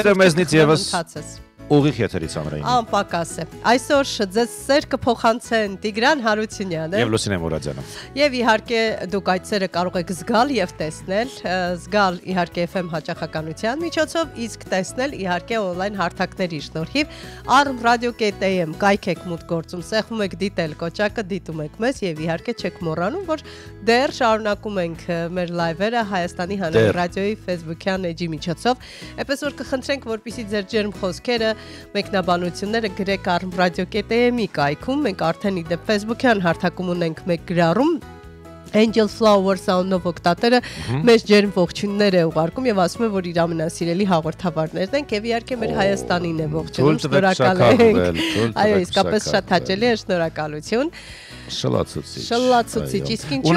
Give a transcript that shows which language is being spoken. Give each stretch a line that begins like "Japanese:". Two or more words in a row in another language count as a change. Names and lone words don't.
Armenian: Եվ սերը մեզնից եւս Ուղիղ եթերից ամրային։ Անպակաս է։ Այսօր ձեզ սեր կփոխանցեն Տիգրան Հարությունյանը Եվ Լուսինե Մուրադյանը։ Եվ իհարկե դուք այդ սերը կարող եք զգալ եւ տեսնել, զգալ իհարկե FM հաճախականության միջոցով, իսկ տեսնել իհարկե on-line հարթակների շնորհիվ arm.radio.am կայք եք մուտք գործում, սեղմում եք դիտել կոճակը, դիտում եք մեզ եւ իհարկե չեք մոռանում, որ դեռ շարունակում ենք մեր լայվերը Հայաստանի Հանրային ռադիոյի Facebook-յան էջի միջոցով, այնպես որ կխնդրենք, որպեսզի ձեր ջերմ խոսքերը մեկնաբանությունները գրեք arm.radio.am-ի կայքում, մենք արդեն իդեպ Facebook-յան հարթակում ունենք մեկ գրառում Angel Flower Sound-ով օգտատերը մեծ ջերմ ողջույններ է ուղարկում եւ ասում է, որ իր ամենասիրելի հաղորդավարներն են եւ իհարկե մեր Հայաստանին է ողջունում, շնորհակալ ենք։ Այո, իսկապես շատ հաճելի է, շնորհակալություն։ Շլացուցիչ, իսկ ինչու։